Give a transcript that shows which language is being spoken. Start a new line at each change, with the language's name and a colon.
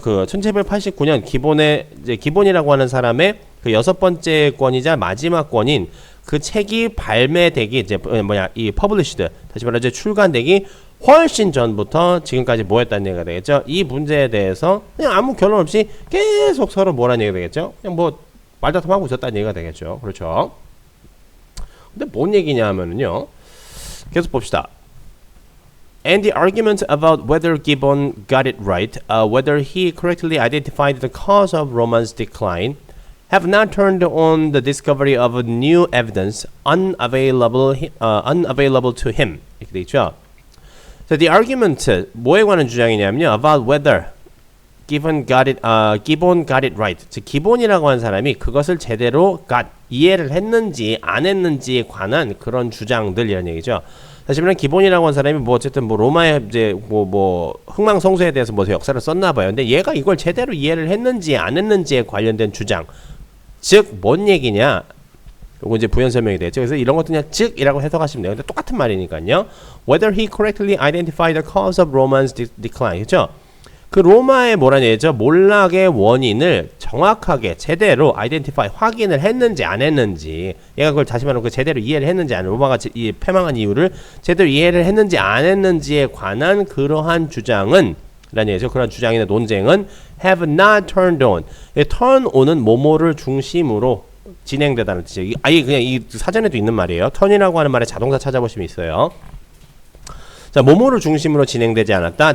Korean: 그 1789년 기본이라고 하는 사람의 그 여섯 번째 권이자 마지막 권인 그 책이 발매되기, 이제 이 published, 다시 말해 출간되기 훨씬 전부터 지금까지 뭐 했다는 얘기가 되겠죠. 이 문제에 대해서 그냥 아무 결론 없이 계속 서로 뭐라는 얘기가 되겠죠. 그냥 뭐 말다툼하고 있었다는 얘기가 되겠죠. 그렇죠. 근데 뭔 얘기냐 하면은요, 계속 봅시다.
English: And the argument about whether Gibbon got it right, whether he correctly identified the cause of Roman's decline, have not turned on the discovery of new evidence unavailable to him.
Korean: 이렇게 돼 있죠.
English: So the argument,
Korean: 뭐에 관한 주장이냐면요,
English: about whether Gibbon got it right.
Korean: 즉 기본이라고 하는 사람이 그것을 제대로 이해를 했는지 안 했는지에 관한 그런 주장들이라는 얘기죠. 다시 말하면 기본이라고 하는 사람이 뭐 어쨌든 뭐 로마의 이제 뭐 흥망성쇠에 대해서 뭐 역사를 썼나 봐요. 근데 얘가 이걸 제대로 이해를 했는지 안 했는지에 관련된 주장. 즉 뭔 얘기냐? 요거 이제 부연 설명이 되죠. 그래서 이런 것도 그냥 즉이라고 해석하시면 돼요. 근데 똑같은 말이니까요.
English: Whether he correctly identified the cause of Roman's decline.
Korean: 그렇죠? 그 로마의 뭐라는 얘기죠? 몰락의 원인을 정확하게 제대로 identify 확인을 했는지 안 했는지, 얘가 그걸 다시 말하면 그 제대로 이해를 했는지 안, 로마가 이 패망한 이유를 제대로 이해를 했는지 안 했는지에 관한 그러한 주장은 라는 얘기죠. 그런 주장이나 논쟁은
English: have not turned on.
Korean: turn on은 뭐뭐를 중심으로 진행되다는 뜻이에요. 아예 그냥 이 사전에도 있는 말이에요. turn이라고 하는 말에 자동차 찾아보시면 있어요. 자, 뭐뭐를 중심으로 진행되지 않았다.